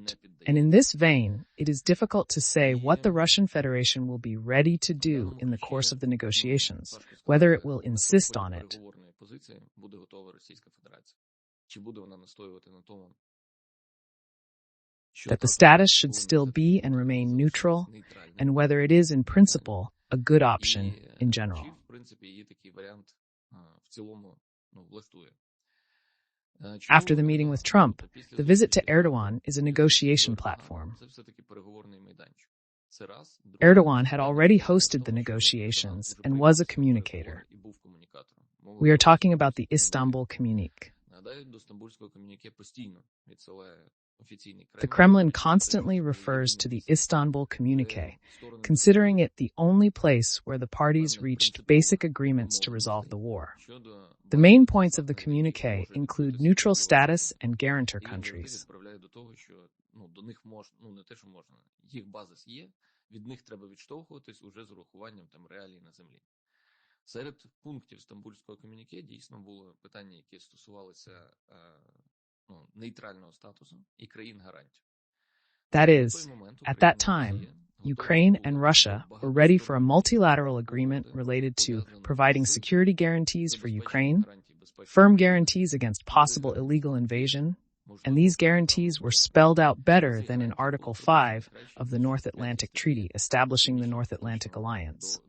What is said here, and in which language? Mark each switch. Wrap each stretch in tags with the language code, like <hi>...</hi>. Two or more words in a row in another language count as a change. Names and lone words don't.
<en>And in this vein, it is difficult to say what the Russian Federation will be ready to do in the course of the negotiations, whether it will insist on it. That the status should still be and remain neutral, and whether it is in principle a good option in general.</en> <uk>принципі, її такий варіант в цілому влаштує.</uk> <en>After the meeting with Trump, the visit to Erdogan is a negotiation platform.</en> <uk>Це все-таки переговорний майданчик. Це раз.</uk> <en>Erdogan had already hosted the negotiations and was a communicator. We are talking about the Istanbul Communique.</en> <uk>Нагадаю, до Стамбульського комюніке постійно відсилає офіційний Кремль.</uk> <en>The Kremlin constantly refers to the Istanbul Communique, considering it the only place where the parties reached basic agreements to resolve the war. The main points of the communique include neutral status and guarantor countries.</en> <uk>До того, що до них можна, не те, що можна, їх базис є, від них треба відштовхуватись уже з урахуванням там реалій на землі. Серед пунктів Стамбульського комюніке дійсно було питання, які стосувалися нейтрального статусу і країн-гарантів.</uk> <en>That is, at that time, Ukraine and Russia were ready for a multilateral agreement related to providing security guarantees for Ukraine, firm guarantees against possible illegal invasion, and these guarantees were spelled out better than in Article 5 of the North Atlantic Treaty establishing the North Atlantic Alliance.</en>